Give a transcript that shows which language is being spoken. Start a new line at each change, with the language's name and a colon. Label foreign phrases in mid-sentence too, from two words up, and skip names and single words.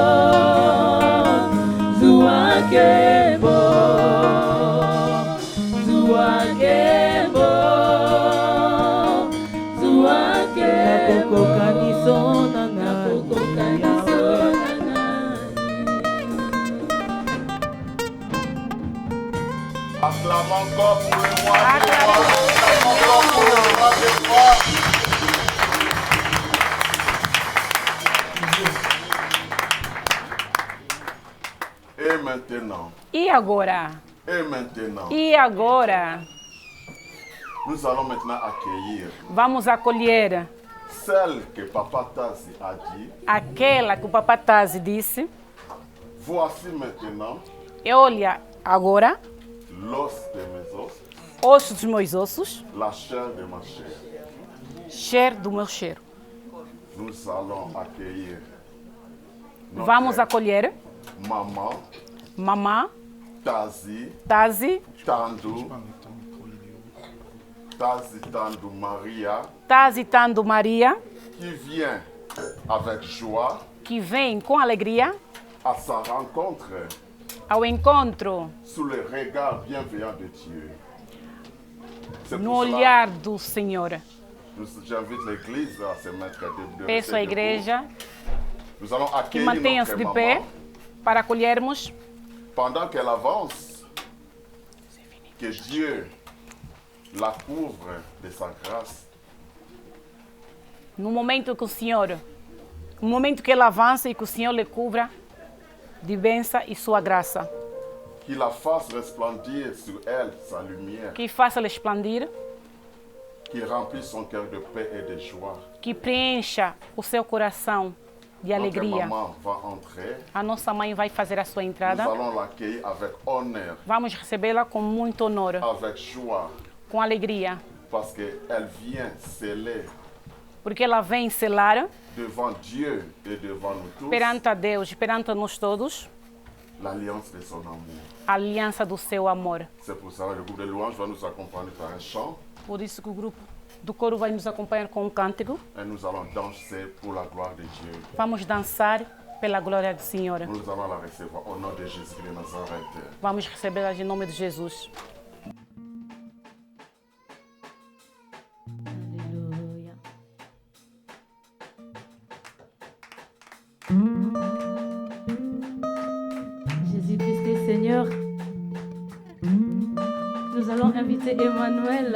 Lingala: Zua kembo. Zua kembo. Zua kembo. Nakokoka nisona nani. Nakokoka nisona nani.
French: Acclame encore pour le mois de mars. Acclame encore pour le mois de mars. Et maintenant,
Portuguese: E agora?
French: et maintenant,
Portuguese: E agora?
French: nous allons maintenant accueillir
Portuguese: Vamos acolher
French: celle que Papa Tazi a dit.
Portuguese: aquela que o Papa Tazi disse.
French: Voici maintenant
Portuguese: E olha, agora,
French: l'os de mes os,
Portuguese: osso dos meus ossos,
French: la chair de ma chair.
Portuguese: cheiro do meu cheiro.
French: Nous allons accueillir notre
Portuguese: Vamos acolher
French: maman
Portuguese: Mamá
French: Tazi
Portuguese: Tazi
French: Tandu Maria,
Portuguese: Tazi Tando Maria,
French: qui vient avec joie
Portuguese: que vem com alegria
French: à sa rencontre
Portuguese: ao encontro
French: sous le regard bienveillant de Dieu. C'est
Portuguese: no
French: pour cela
Portuguese: olhar do Senhor.
French: j'invite l'Église à se mettre de
Portuguese: Peço à
French: rester
Portuguese: igreja
French: debout. Nous allons
Portuguese: que
French: accueillir
Portuguese: mantenha-se
French: notre
Portuguese: de pé
French: maman
Portuguese: para acolhermos.
French: pendant qu'elle avance. Que Dieu la couvre de sa grâce.
Portuguese: No momento que o Senhor, no momento que ela avança e que o Senhor lhe cubra de bênção e sua graça.
French: Qu'il la fasse resplendir sur elle sa lumière.
Portuguese: Que faça-lhe expandir,
French: Qu'il remplisse son cœur de paix et de joie.
Portuguese: que preencha o seu coração de
French: Notre
Portuguese: alegria.
French: maman va entrer.
Portuguese: A nossa mãe vai fazer a sua
French: Nous
Portuguese: entrada.
French: allons l'accueillir avec honneur,
Portuguese: Vamos recebê-la com muito honor,
French: avec joie,
Portuguese: com alegria,
French: parce qu'elle vient sceller
Portuguese: porque ela vem selar
French: devant Dieu et devant nous tous
Portuguese: perante a Deus e perante nós todos
French: l'alliance de son amour.
Portuguese: a aliança do seu amor.
French: C'est pour ça que le groupe de louanges va nous accompagner par un chant
Portuguese: Por isso que o grupo do coro vai nos acompanhar com um cântico.
French: et nous allons danser pour la gloire de Dieu.
Portuguese: Vamos dançar pela glória do Senhor.
French: Nous allons la recevoir au nom de Jésus de Nazareth.
Portuguese: Vamos recebê-la em nome de Jesus.
French: Alléluia. Jésus-Christ est Seigneur. Nous allons inviter Emmanuel.